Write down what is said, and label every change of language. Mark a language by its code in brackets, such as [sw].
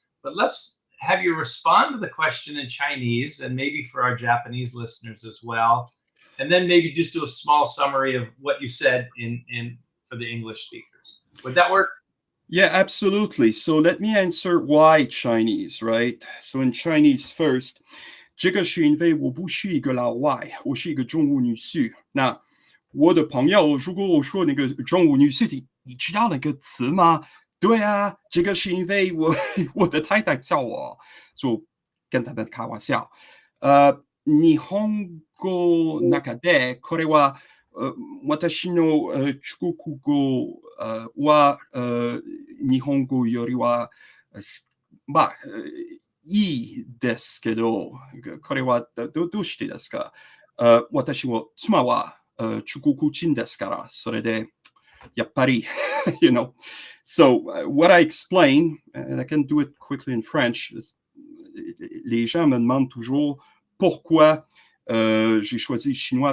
[en] But let's have you respond to the question in Chinese, and maybe for our Japanese listeners as well. And then maybe just do a small summary of what you said in for the English speakers. Would that work? Yeah, absolutely. So let me answer why Chinese, right? So in Chinese first, [zh] 这个是因为我不是一个老外，我是一个中国女婿。那我的朋友，如果我说那个中国女婿，你知道那个词吗？对啊，这个是因为我的太太叫我，就跟他们开玩笑。 [ja] 日本語の中でこれは私の中国語は日本語よりはまあいいですけど、これはどうしてですか？私は妻は中国人ですから、それでやっぱり [en] So what I explain, and I can do it quickly in French, [fr] les gens me demandent toujours pourquoi j'ai choisi le chinois.